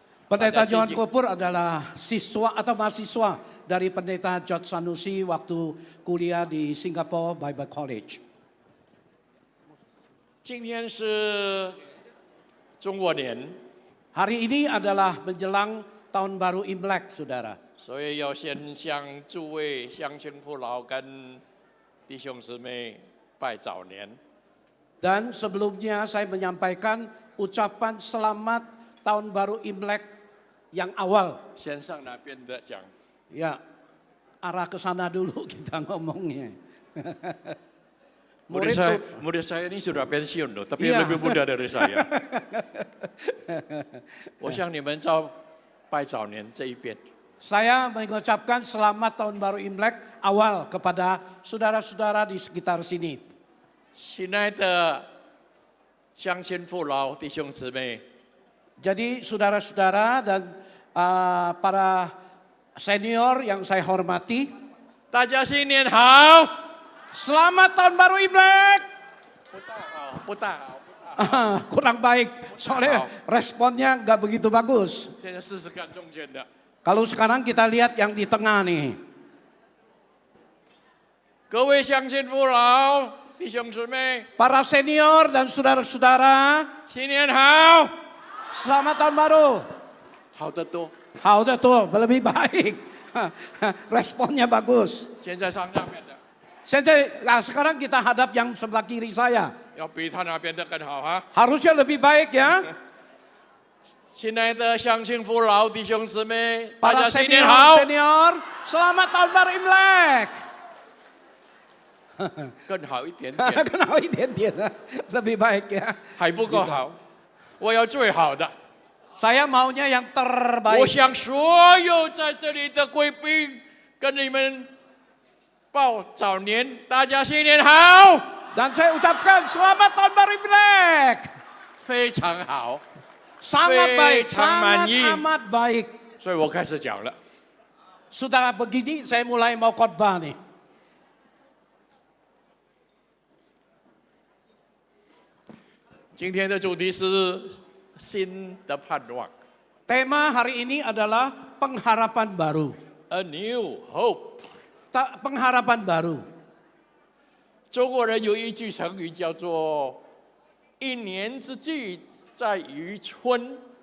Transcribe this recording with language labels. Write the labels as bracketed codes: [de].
[id] Pendeta John Kopur adalah siswa atau mahasiswa dari Pendeta George Sanusi waktu kuliah di Singapore Bible College. [zh] 今天是中国年， [id] Hari ini adalah menjelang tahun baru Imlek, saudara. [zh] 所以要先向诸位乡亲父老跟弟兄姊妹拜早年。 [id] Dan sebelumnya saya menyampaikan ucapan selamat tahun baru Imlek yang awal. [zh] 先上哪边的讲？ [id] Ya, arah ke sana dulu kita ngomongnya. murid saya ini sudah pensiun loh, tapi Iya. lebih muda dari saya. [zh] 我向你们照拜早年这一边。 [id] Saya mengucapkan selamat tahun baru Imlek awal kepada saudara-saudara di sekitar sini. [zh] 亲爱的乡亲父老弟兄姊妹， [id] Jadi saudara-saudara dan para senior yang saya hormati, [zh] 大家新年好！ [id] selamat tahun baru Imlek. [zh] 不大好。 [id] Kurang baik, soalnya responnya nggak begitu bagus. [zh] 现在试试看中间的。 [id] Kalau sekarang kita lihat yang di tengah nih. [zh] 各位乡亲父老弟兄姊妹， [id] Para senior dan saudara-saudara, [zh] 新年好！ [id] selamat tahun baru. [zh] 好得多。 [id] Hao dah tuh, lebih baik. Responnya bagus. [zh] 现在上面的， [id] Sekarang kita hadap yang sebelah kiri saya. [zh] 要比他那边的更好哈。 [id] Harusnya lebih baik ya. [zh] 亲爱的乡亲父老弟兄姊妹，大 [id] Para [zh] 家新年好！ [id] senior, selamat tahun baru Imlek. [zh] 更好一点点， [id] Kenapa identik lebih baik ya. [zh] 还不够好，我要最好的。 [id] Saya maunya yang [zh] 我 [id] terbaik. [zh] 向所有在这里的贵宾跟你们报早年，大家新年好， [id] Dan saya ucapkan selamat tahun baru Imlek. [zh] 非常好。 [id] Sangat baik, [zh] 非常满意。 [id] amat baik. [zh] 所以我开始讲了。 [id] Sudah begini saya mulai mau khotbah nih. [zh] 今天的主题是新的盼望 [id] Tema hari ini adalah pengharapan baru. [en] ，A new hope。 [id] Pengharapan baru. [zh] 中国人有一句成语叫做“一年之计在于春